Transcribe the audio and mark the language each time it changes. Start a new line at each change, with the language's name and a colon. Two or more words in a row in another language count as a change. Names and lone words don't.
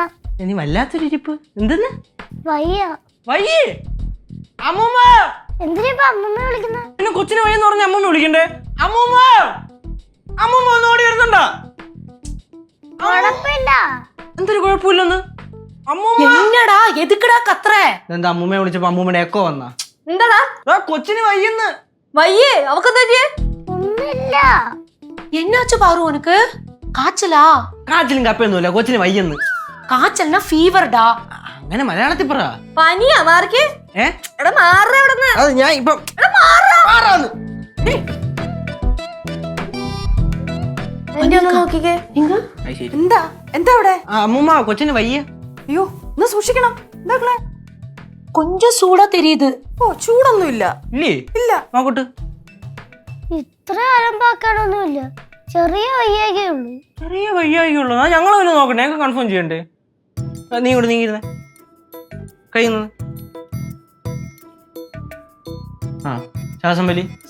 Malayalam: നീ വല്ലാത്തൊരു ഇരിപ്പ്. എന്തെന്ന് വയ്യ? വയ്യേ അമ്മൂമ്മ എന്തിനാ അമ്മമ്മ വിളിക്കുന്ന? പിന്നെ കൊച്ചിന് വയ്യെന്ന് പറഞ്ഞ അമ്മൂമ്മ വിളിക്കണ്ടേ? അമ്മൂമ്മ അമ്മൂമ്മ ഒന്ന് ഓടി വരുന്നുണ്ടോ? കുഴപ്പമില്ല. എന്തൊരു കുഴപ്പമില്ലെന്ന്?
Tamil: என்னடா எதுக்குடா கத்துற?
Malayalam: എന്താ അമ്മൂമ്മയെ വിളിച്ചപ്പോ അമ്മൂമ്മയുടെ എക്കോ വന്നാ? എന്താടാ കൊച്ചിന് വയ്യെന്ന്. വയ്യേ? അവക്കെന്താ പറ്റിയേ? ഒന്നുമില്ല.
Tamil: என்னாச்சு பாரு உனக்கு? காய்ச்சலா?
Malayalam: കാച്ചിലും കപ്പയൊന്നുമില്ല, കൊച്ചിന് വയ്യെന്ന്.
Tamil: காய்ச்சல்னா ஃபீவர்டா.
Malayalam: അങ്ങനെ മലയാളത്തിൽ പറ. പനിയാ മാർക്ക്? എടാ മാറ ഇവിടുന്ന്. അത് ഞാൻ ഇപ്പം മാറാന്ന്. നോക്കിക്കേ. എന്താ എന്താ അവിടെ? അമ്മൂമ്മ കൊച്ചിന് വയ്യ. അയ്യോ ഒന്ന് സൂക്ഷിക്കണം. എന്താ
Tamil: கொஞ்சம் சூடா தெரியுது.
Malayalam: ഓ ചൂടൊന്നുമില്ല. ഇല്ലേ? ഇല്ല. നോക്കട്ടെ. ഇത്ര അലമ്പാക്കാനൊന്നുമില്ല. ചെറിയ വയ്യാകേ ഉള്ളൂ. ചെറിയ വയ്യായിക്കുള്ളൂ. ഞങ്ങൾ വല്ല നോക്കട്ടെ, ഞങ്ങൾക്ക് കൺഫേം ചെയ്യണ്ടേ? നീ ഇവിടെ നീങ്ങിരുന്നേ, കഴിയുന്നത്. ആ ശ്വാസം വലി.